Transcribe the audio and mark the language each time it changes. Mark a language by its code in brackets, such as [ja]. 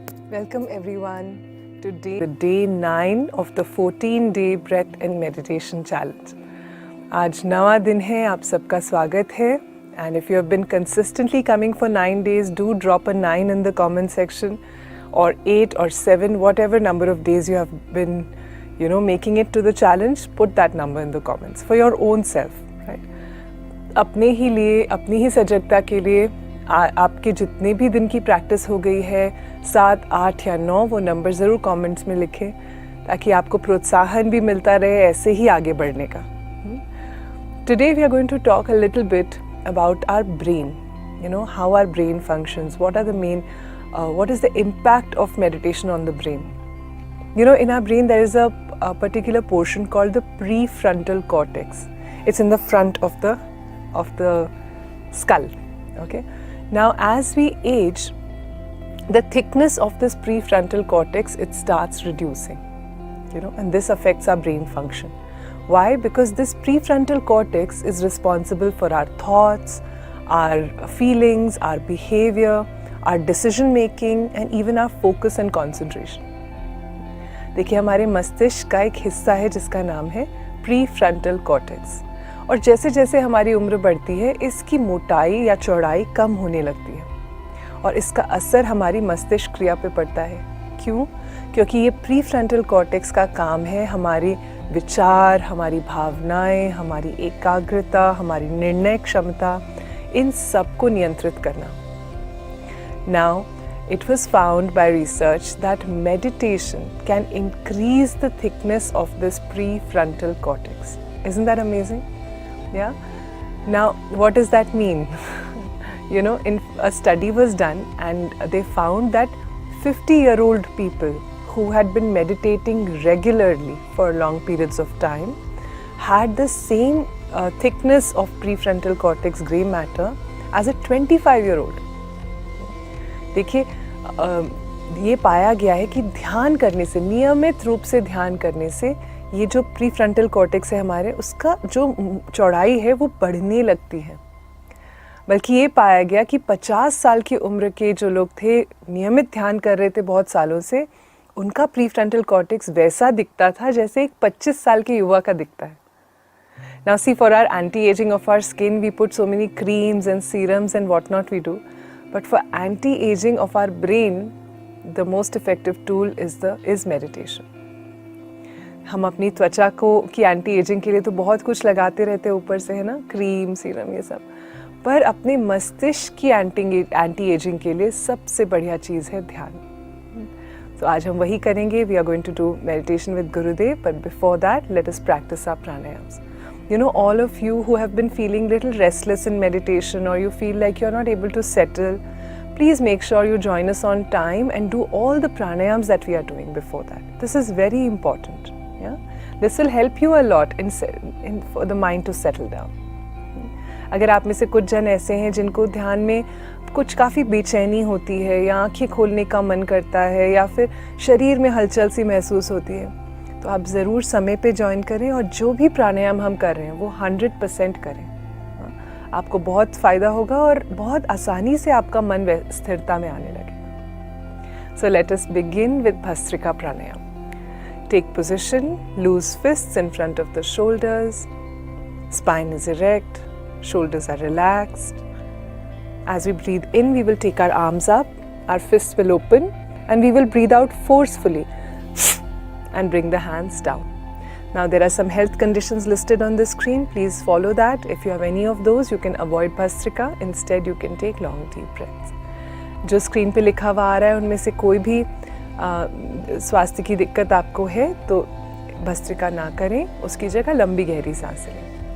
[en] Welcome everyone to day 9 of the 14-day breath and meditation challenge. [hi] आज नवा दिन है, आप सबका स्वागत है. [en] And if you have been consistently coming for 9 days, do drop a 9 in the comment section, or 8 or 7, whatever number of days you have been, making it to the challenge. Put that number in the comments for your own self, right? [hi] अपने ही लिए, अपनी ही सजगता के लिए आपके जितने भी दिन की प्रैक्टिस हो गई है, 7, 8 या 9, वो नंबर ज़रूर कमेंट्स में लिखें ताकि आपको प्रोत्साहन भी मिलता रहे ऐसे ही आगे बढ़ने का. [en] Today we are going to talk a little bit about our brain. How our brain functions. What is the impact of meditation on the brain? In our brain there is a particular portion called the prefrontal cortex. It's in the front of the skull. Okay. Now, as we age, the thickness of this prefrontal cortex, it starts reducing, and this affects our brain function. Why? Because this prefrontal cortex is responsible for our thoughts, our feelings, our behavior, our decision making, and even our focus and concentration. [hi] देखिए, हमारे मस्तिष्क का एक हिस्सा है जिसका नाम है प्रीफ्रंटल कॉर्टेक्स, और जैसे जैसे हमारी उम्र बढ़ती है इसकी मोटाई या चौड़ाई कम होने लगती है और इसका असर हमारी मस्तिष्क क्रिया पे पड़ता है. क्यों? क्योंकि ये प्रीफ्रंटल कॉर्टेक्स का काम है हमारी विचार, हमारी भावनाएं, हमारी एकाग्रता, हमारी निर्णय क्षमता, इन सब को नियंत्रित करना. [en] Now, it was found by research that meditation can increase the thickness of this prefrontal cortex. Isn't that amazing? Yeah. Now, what does that mean? A study was done and they found that 50-year-old people who had been meditating regularly for long periods of time had the same thickness of prefrontal cortex gray matter as a 25-year-old. [hi] देखिए, ये पाया गया है कि ध्यान करने से, नियमित रूप से ध्यान करने से, ये जो प्रीफ्रंटल कॉर्टेक्स है हमारे, उसका जो चौड़ाई है वो बढ़ने लगती है. बल्कि ये पाया गया कि 50 साल की उम्र के जो लोग थे, नियमित ध्यान कर रहे थे बहुत सालों से, उनका प्रीफ्रंटल कॉर्टेक्स वैसा दिखता था जैसे एक 25 साल के युवा का दिखता है. [en] Now see, for our anti-aging of our skin, we put so many creams and serums and what not we do. But for anti-aging of our brain, the most effective tool is meditation. [hi] हम अपनी त्वचा की anti ageing के लिए तो बहुत कुछ लगाते रहते हैं ऊपर से, है ना, क्रीम, सीरम, ये सब. पर अपने मस्तिष्क की एंटी एजिंग के लिए सबसे बढ़िया चीज़ है ध्यान. तो आज हम वही करेंगे. [en] We are going to do meditation with Gurudev, but before that let us practice our pranayams. All of you who have been feeling little restless in meditation, or you feel like you're not able to settle, please make sure you join us on time and do all the pranayams that we are doing before that. This is very important. Yeah? This will help you a lot for the mind to settle down. [hi] अगर आप में से कुछ जन ऐसे हैं जिनको ध्यान में कुछ काफ़ी बेचैनी होती है, या आँखें खोलने का मन करता है, या फिर शरीर में हलचल सी महसूस होती है, तो आप ज़रूर समय पे ज्वाइन करें और जो भी प्राणायाम हम कर रहे हैं वो 100% करें. आपको बहुत फ़ायदा होगा और बहुत आसानी से आपका मन स्थिरता में आने लगेगा. [en] So let us begin with bhastrika pranayam. Take position, loose fists in front of the shoulders, spine is erect, shoulders are relaxed. As we breathe in, we will take our arms up, our fists will open, and we will breathe out forcefully and bring the hands down. Now there are some health conditions listed on the screen. Please follow that. If you have any of those, you can avoid Bhastrika. Instead, you can take long deep breaths. [hi] जो screen पे लिखा हुआ आ रहा है उनमें से कोई भी स्वास्थ्य की दिक्कत आपको है तो भस्त्रिका ना करें, उसकी जगह लंबी गहरी सांस लें.